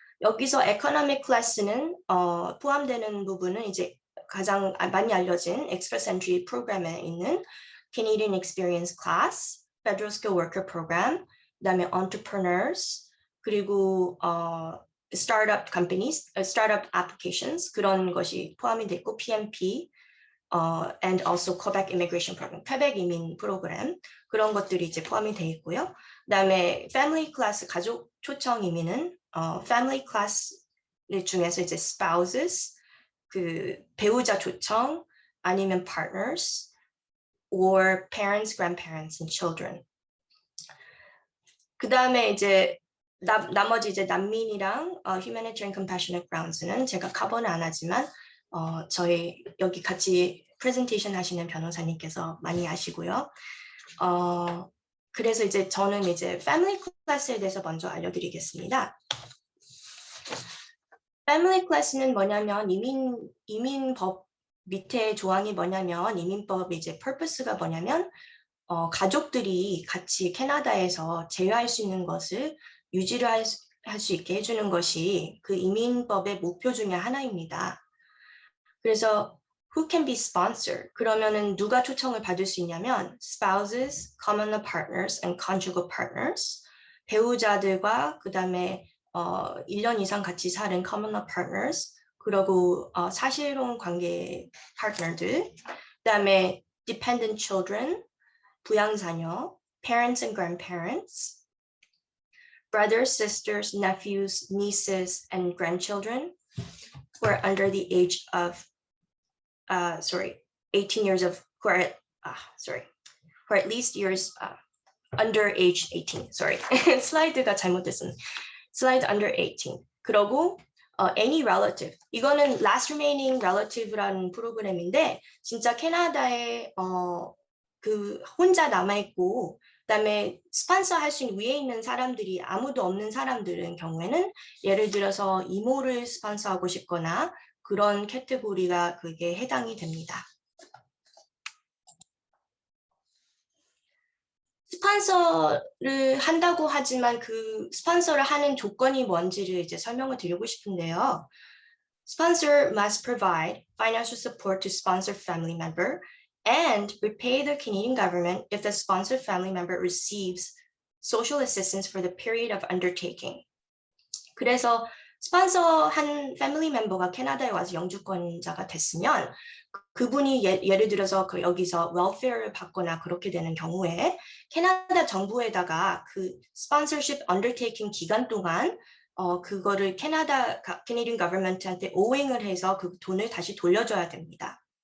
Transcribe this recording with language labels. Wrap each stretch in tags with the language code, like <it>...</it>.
<ko>여기서 economic class는 포함되는 부분은 이제 가장 많이 알려진 Express Entry 프로그램에 있는 Canadian Experience Class, Federal Skilled Worker Program, 그다음에 Entrepreneurs, 그리고 Startup Companies, Startup Applications 그런 것이 포함이 됐고 PMP, and also Quebec Immigration Program, 퀘벡 이민 프로그램 그런 것들이 이제 포함이 되어 있고요. 그다음에 Family Class 가족 초청 이민은 Family Class 중에서 이제 Spouses 그 배우자 초청 아니면</ko> <en>partners or parents, grandparents and children.</en> <ko>그다음에 이제 나머지 이제 난민이랑 humanitarian compassionate grounds는 제가 커버는 안 하지만 저희 여기 같이 프레젠테이션 하시는 변호사님께서 많이 아시고요. 그래서 이제 저는 이제 패밀리 클래스에 대해서 먼저 알려드리겠습니다. 패밀리 클래스는 뭐냐면 이민법 밑에 조항이 뭐냐면 이민법의 이제 purpose가 뭐냐면 가족들이 같이 캐나다에서 제휴할 수 있는 것을 유지를 할 수 있게 해주는 것이 그 이민법의 목표 중에 하나입니다.</ko> <en>그래서 who can be sponsor?</en> <ko>그러면은 누가 초청을 받을 수 있냐면</ko> <en>spouses, common law partners, and conjugal partners.</en> <ko>배우자들과 그다음에 1년 이상 같이 사는</ko> <en>common law partners,</en> <ko>그리고 사실혼 관계 파트너들, 그다음에</ko> <en>dependent children, 부양자녀, parents and grandparents, brothers, sisters, nephews, nieces, and grandchildren who are under the age of 18 years of who are at least years under age 18.</en> <ko>슬라이드가 잘못됐습니다. 슬라이드 under 18.</ko> <en>그리고 any relative.</en> <ko>이거는 last remaining relative라는 프로그램인데 진짜 캐나다에 그 혼자 남아 있고 그다음에 스폰서 할 수 있는 위에 있는 사람들이 아무도 없는 사람들은 경우에는 예를 들어서 이모를 스폰서하고 싶거나 그런 캐테고리가 그게 해당이 됩니다. 스폰서를 한다고 하지만 그 스폰서를 하는 조건이 뭔지를 이제 설명을 드리고 싶은데요.</ko> <en>Sponsor must provide financial support to sponsor family member and repay the Canadian government if the sponsored family member receives social assistance for the period of undertaking.</en> <ko>그래서 스폰서한 패밀리 멤버가 캐나다에 와서 영주권자가 됐으면 그분이 예를 들어서 여기서 웰페어를 받거나 그렇게 되는 경우에 캐나다 정부에다가 그 스폰서십 언더테이킹 기간 동안 그거를 Canadian government한테 오행을 해서 그 돈을 다시 돌려줘야 됩니다.</ko>